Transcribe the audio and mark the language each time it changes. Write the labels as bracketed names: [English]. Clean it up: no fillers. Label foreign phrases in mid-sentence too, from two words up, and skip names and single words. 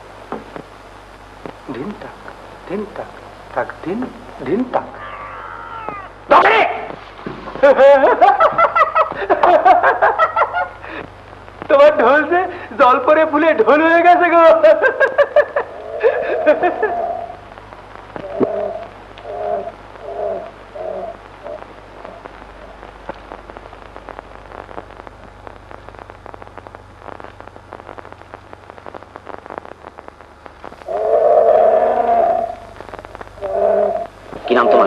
[Bangla] ধিন তাক ধিন তাক তাক ধিন ধিন তাক। দোকানে তোমার ঢোল যে জল পরে ফুলে ঢোল হয়ে গেছে গো। কি নাম তোমার?